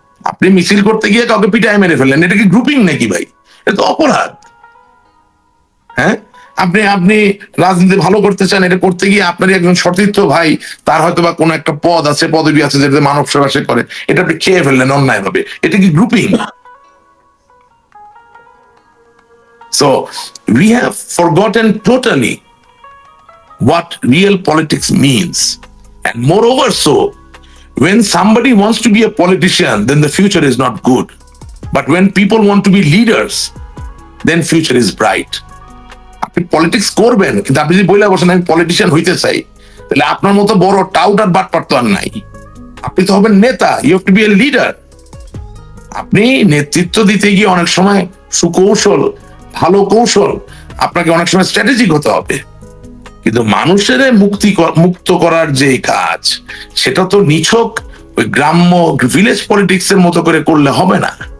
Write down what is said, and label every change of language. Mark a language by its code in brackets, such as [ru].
[bn] আপনি মিছিল করতে গিয়ে কাউকে পিটায় মেরে ফেললেন, এটা কি গ্রুপিং নাকি ভাই? এটা তো অপরাধ। হ্যাঁ, আপনি আপনি রাজনীতি ভালো করতে চান, এটা করতে গিয়ে আপনারই একজন সতীর্থ ভাই, তার হয়তো বা কোনো একটা পদ আছে, পদবি আছে, যেটাতে মানব সেবা সে করে, এটা আপনি খেয়ে ফেললেন অন্যায় ভাবে, এটা কি grouping? [en] So we have forgotten totally what real politics means. And moreover so, when somebody wants to be a politician, then the future is not good. But when people want to be leaders, then future is bright. [bn] আপনি politics করবেন, কিন্তু আপনি যদি বলে বসেন আমি politician হইতে চাই, তাহলে আপনার মতো বড় টাউট আর বাটপার তো আর নাই। আপনি তো হবেন নেতা, [en] You have to be a leader. [bn] আপনি নেতৃত্ব দিতে গিয়ে অনেক সময় সুকৌশল, ভালো কৌশল, আপনাকে অনেক সময় স্ট্র্যাটেজিক হতে হবে, কিন্তু মানুষের মুক্ত করার যে কাজ, সেটা তো নিছক ওই গ্রাম্য ভিলেজ পলিটিক্স এর মতো করে করলে হবে না।